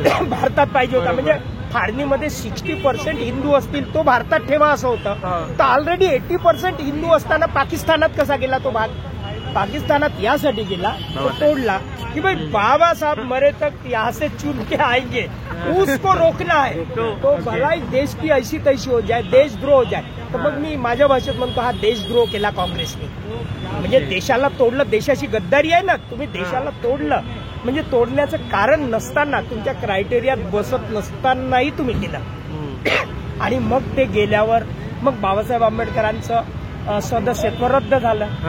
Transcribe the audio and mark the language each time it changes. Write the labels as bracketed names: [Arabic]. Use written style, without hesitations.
[Marathi] भारतात पाहिजे होता. म्हणजे फाळणीमध्ये 60% हिंदू असतील तो भारतात ठेवा असं होतं. तर ऑलरेडी 80% हिंदू असताना पाकिस्तानात कसा गेला तो भाग? पाकिस्तानात यासाठी गेला, तो तोडला कि [Hindi] भाई बाबा साहब मरे तक यहाँ से चुन के आएंगे, उसको रोकना है. तो भलाई देश की ऐसी तैसी हो जाए, देशद्रोह हो जाए. [Marathi] तर मग मी माझ्या भाषेत म्हणतो, हा देशद्रोह केला काँग्रेसने. म्हणजे देशाला तोडलं, देशाची गद्दारी आहे ना. तुम्ही देशाला तोडलं म्हणजे तोडण्याचं कारण नसताना, तुमच्या क्रायटेरियात बसत नसतानाही तुम्ही केलं. आणि मग ते गेल्यावर मग बाबासाहेब आंबेडकरांचं सदस्यत्व रद्द झालं.